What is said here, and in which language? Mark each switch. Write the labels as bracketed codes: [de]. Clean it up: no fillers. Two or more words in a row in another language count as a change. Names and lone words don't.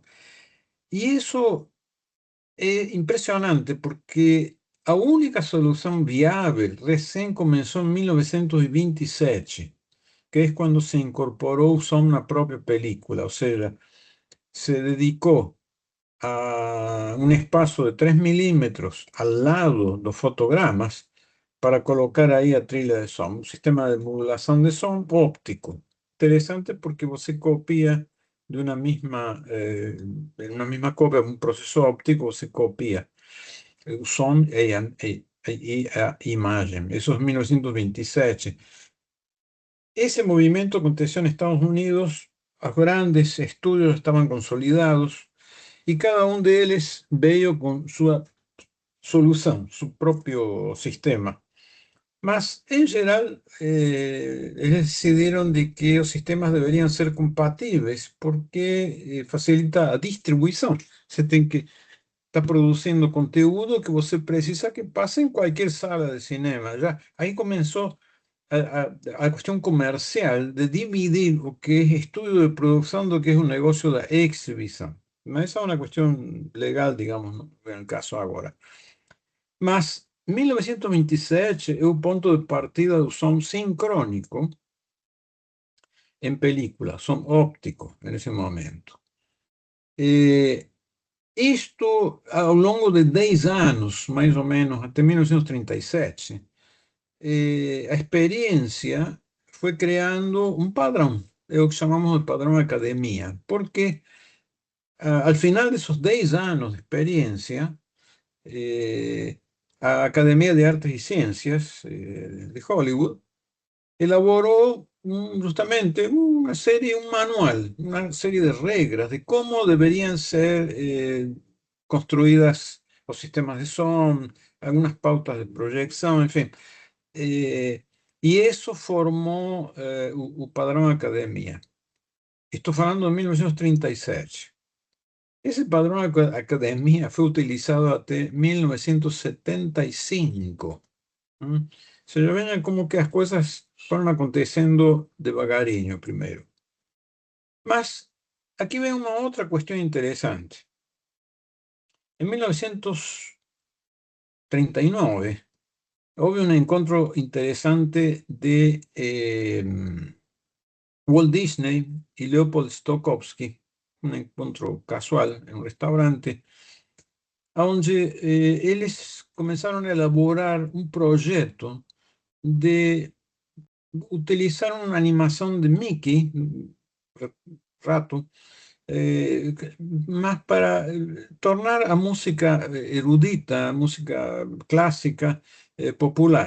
[pt] Não funcionou. E isso É impressionante porque a única solução viável recém começou em 1927, que é quando se incorporou o som na própria película, ou seja, se dedicou a [es] un espacio de 3 milímetros al lado [pt] dos fotogramas para colocar ahí a trilha de som, [es] un sistema de modulación [pt] de som óptico. [es] Interesante porque [pt] você copia [es] de en una misma copia, un proceso óptico, [pt] você copia o som e a imagem. [es] Eso es 1927. Ese movimiento aconteció en Estados Unidos, los grandes estudios estaban consolidados y cada uno de ellos veio con su solución, su propio sistema. Mas, en general, ellos decidieron de que los sistemas deberían ser compatibles porque facilita la distribución. Se tiene que estar produciendo [pt] conteúdo que você precisa [es] que pase en cualquier sala de cinema. Ya, ahí comenzó a cuestión comercial de dividir lo que es estudio de producción de lo que es un negocio de exhibición. Esa es una cuestión legal, digamos, no en el caso ahora. [pt] Mas 1927 é o ponto de partida do som sincrônico em película, som óptico, nesse momento. Isto, ao longo de 10 anos, mais ou menos, até 1937, a experiência foi criando um padrão, é o que chamamos de padrão academia, porque [es] al final [pt] desses 10 anos de experiência, [es] a Academia de Artes y Ciencias de Hollywood elaboró justamente una serie, un manual, una serie de reglas de cómo deberían ser construidas los sistemas de son, algunas pautas de proyección, en fin. Y eso formó o padrón Academia. [pt] Estou falando de 1937. [es] Ese padrón academia fue utilizado hasta 1975. Se ya ven como que las cosas fueron aconteciendo devagarinho primero. Mas aquí ven una otra cuestión interesante. En 1939 hubo un encuentro interesante de Walt Disney y Leopold Stokowski, un encuentro casual en un restaurante, [pt] onde eles [es] comenzaron a elaborar un proyecto de utilizar una animación de Mickey, rato, más para tornar a música erudita, música clásica, popular.